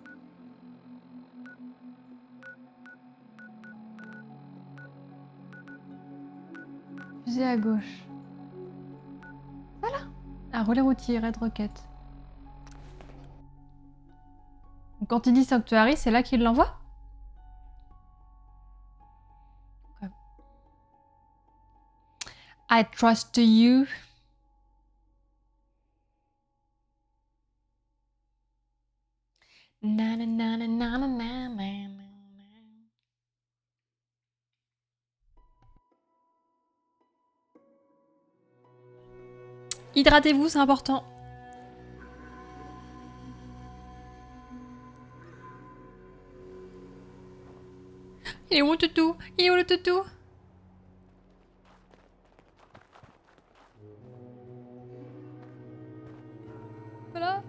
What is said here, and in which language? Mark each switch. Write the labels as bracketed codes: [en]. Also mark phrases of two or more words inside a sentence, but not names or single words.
[fr] Fusée à gauche. Voilà. Un relais routier, Red Rocket. Donc, quand il dit Sanctuary, c'est là qu'il l'envoie? [en] Okay. I trust you. Na na na na na na na na. [fr] Hydratez-vous, c'est important. Il est où mon toutou? Il est où le toutou? Voilà.